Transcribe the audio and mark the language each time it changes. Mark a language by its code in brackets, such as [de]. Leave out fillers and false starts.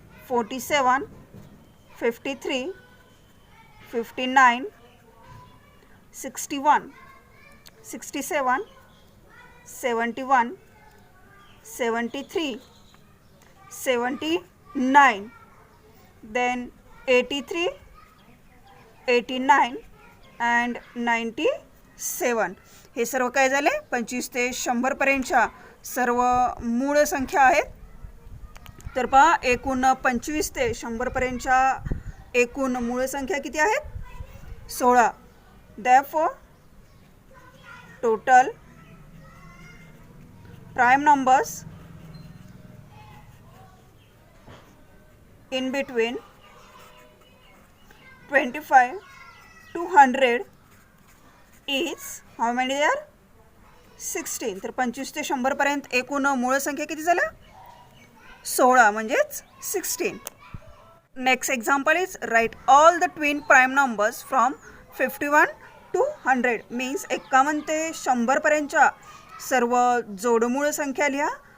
[en] 47, 53, 59, 61, 67, 71, 73, 79, then 83, 89 and 97. [mr] हे सर्व काय झाले 25 ते 100पर्यंतच्या सर्व मूळ संख्या आहेत. तर पहा एकूण 25 ते 100पर्यंतच्या एकूण मूळ संख्या किती आहेत 16. [en] Therefore total prime numbers in between 25 to 100 is how many there 16. [mr] तर 25 ते 100पर्यंत एकूण मूळ संख्या किती झाल्या 16 म्हणजेच 16. [en] next example is right all the twin prime numbers from 51 to 100 means [mr] 51 ते 100पर्यंतच्या सर्व जोडमूळ संख्या लिहा.